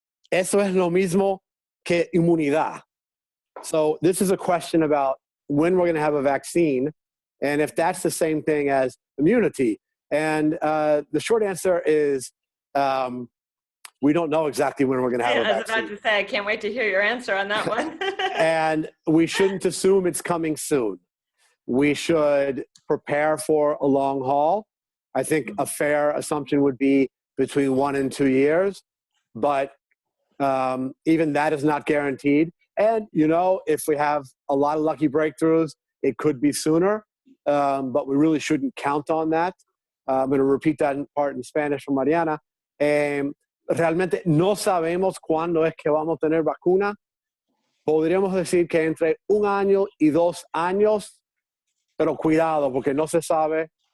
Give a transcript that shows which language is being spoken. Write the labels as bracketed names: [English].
[Spanish] Eso es lo mismo que inmunidad. [English] So this is a question about when we're going to have a vaccine and if that's the same thing as immunity. And the short answer is we don't know exactly when we're going to have a vaccine. I was about to say, I can't wait to hear your answer on that one. And we shouldn't assume it's coming soon. We should prepare for a long haul. I think a fair assumption would be between 1 and 2 years, but even that is not guaranteed. And, you know, if we have a lot of lucky breakthroughs, it could be sooner, but we really shouldn't count on that. I'm going to repeat that part in Spanish from Mariana. [Spanish] Realmente no sabemos cuándo es que vamos a tener vacuna. Podríamos decir que entre 1 año y 2 años, pero cuidado, porque no se sabe.